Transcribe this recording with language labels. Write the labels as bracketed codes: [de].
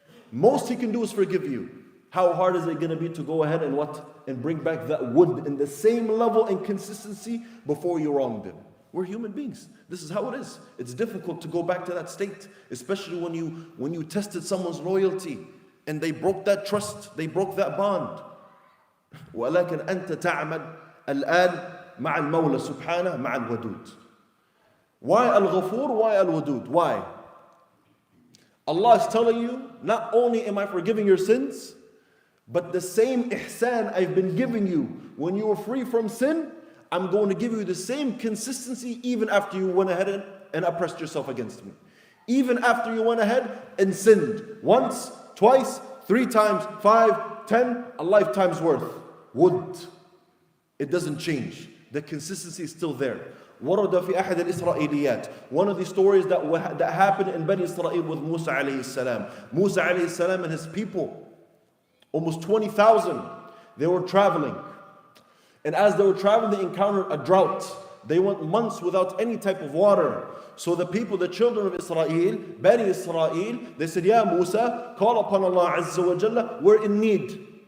[en] Most he can do is forgive you. How hard is it going to be to go ahead and what? And bring back that wood in the same level and consistency before you wronged him? We're human beings. This is how it is. It's difficult to go back to that state, especially when you tested someone's loyalty and they broke that trust, they broke that bond. [ar] ولكن أنت تعمل الآن مع المولى سبحانه مع الودود. [en] Why Al-Ghafur? Why Al-Wadud? Why? Allah is telling you, not only am I forgiving your sins, but the same ihsan I've been giving you when you were free from sin, I'm going to give you the same consistency even after you went ahead and oppressed yourself against me. Even after you went ahead and sinned once, twice, 3 times, 5, 10, a lifetime's worth. Wood. It doesn't change. The consistency is still there. [ar] ورد في أحد الإسرائيليات. [en] One of the stories that happened in Bani Israel with Musa alayhi salam. Musa alayhi salam and his people, almost 20,000, they were traveling. And as they were traveling, they encountered a drought. They went months without any type of water. So the people, the children of Israel, Bani Israel, they said, Ya Musa, call upon Allah Azza wa Jalla, we're in need.